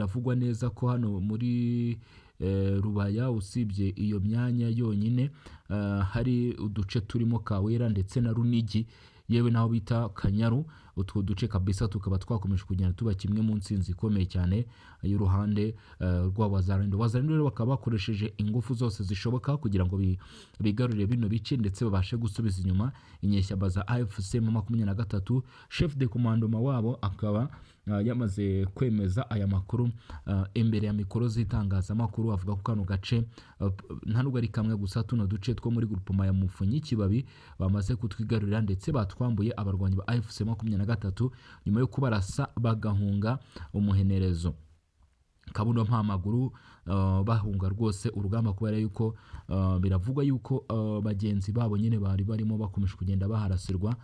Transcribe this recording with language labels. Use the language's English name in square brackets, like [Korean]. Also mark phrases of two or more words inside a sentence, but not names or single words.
[Kinyarwanda] Biravugwa neza ko hano muri Rubaya, usibye iyo myanya yonyine hari uduce turimo Kawera ndetse na Runigi, yewe naho bita Kanyaru. Utwo duce kabisa tukaba twakomeje kugenda tuba kimwe mu nsinzi ikomeye cyane y'uruhande rw'Abazalendo. Abazalendo rero bakaba bakoresheje ingufu zose zishoboka kugira ngo bigarurire bino bice ndetse babashe gusubiza inyuma inyeshyamba za AFC M23. [French] Chef de commandement [Kinyarwanda] wabo akaba yamaze kwemeza aya makuru imbere ya mikoro z'itangazamakuru. Avuga ko kano gace nta nubwo ari kamwe gusa, tuno duce two muri groupement ya Mufunyi Kibabi bamaze kutwigarurira ndetse batwambuye abarwanyi ba AFC M23 nyuma yo kubarasa bagahunga umuhenerezo Kabuno Mpamaguru, bahunga rwose urugamba kubera yuko biravugwa yuko bagenzi babo nyine bari barimo bakomeje kugenda baharasirwa.